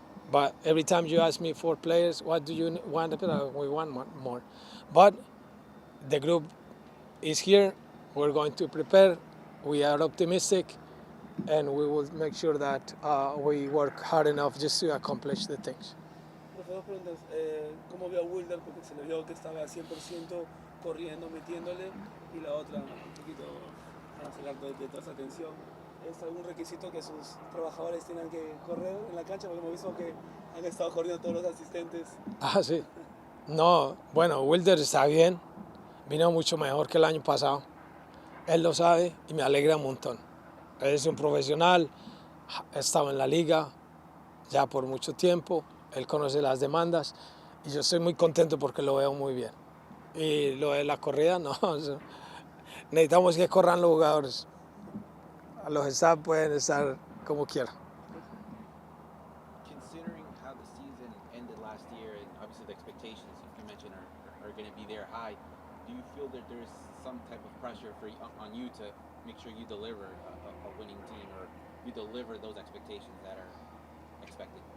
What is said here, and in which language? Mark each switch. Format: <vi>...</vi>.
<en>But every time you ask me for players, what do you want? We want more. But the group is here. We're going to prepare. We are optimistic, and we will make sure that we work hard enough just to accomplish the things.</en> <es>Profe, dos preguntas. ¿Cómo vio a Wilder? Porque se le vio que estaba 100% corriendo, metiéndole. Y la otra, un poquito para sacar de toda esa atención. ¿Es algún requisito que sus trabajadores tengan que correr en la cancha? Porque hemos visto que han estado corriendo todos los asistentes. Ah, sí. No, bueno, Wilder está bien. Vino mucho mejor que el año pasado. Él lo sabe y me alegra un montón. Él es un profesional, ha estado en la liga ya por mucho tiempo. Él conoce las demandas y yo estoy muy contento porque lo veo muy bien. Y lo de la corrida, no. Necesitamos que corran los jugadores. Los staff pueden estar como quieran.</es> <en>Considering how the season ended last year, and obviously the expectations you mentioned are going to be there high, do you feel that there's some type of pressure on you to make sure you deliver a winning team, or you deliver those expectations that are expected?</en>